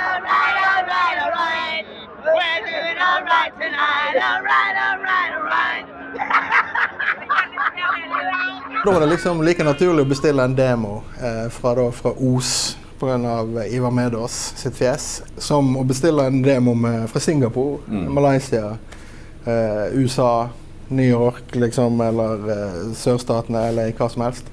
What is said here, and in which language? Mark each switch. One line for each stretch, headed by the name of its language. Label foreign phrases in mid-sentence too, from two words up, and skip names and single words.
English: We're doing all right tonight, all right, all right, all right.
Norwegian: Da var det liksom like naturlig å bestille en demo fra Os på grunn av Ivar Medås sitt fjes, som å bestille en demo fra Singapore, Malaysia, USA, New York liksom, eller sørstatene eller hva som helst.